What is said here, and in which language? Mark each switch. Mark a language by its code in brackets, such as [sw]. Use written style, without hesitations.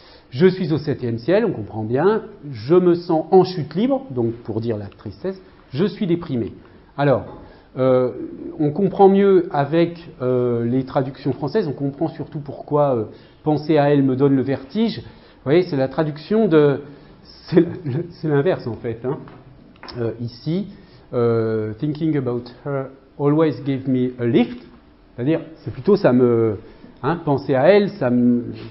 [fr] Je suis au 7e ciel, on comprend bien, je me sens en chute libre, donc pour dire la tristesse, je suis déprimé. Alors, on comprend mieux avec les traductions françaises, on comprend surtout pourquoi penser à elle me donne le vertige. Vous voyez, c'est la traduction de... C'est l'inverse en fait. Hein. [en] Ici, thinking about her always gave me a lift. [fr] C'est-à-dire, c'est plutôt ça me... Hein, penser à elle, ça me...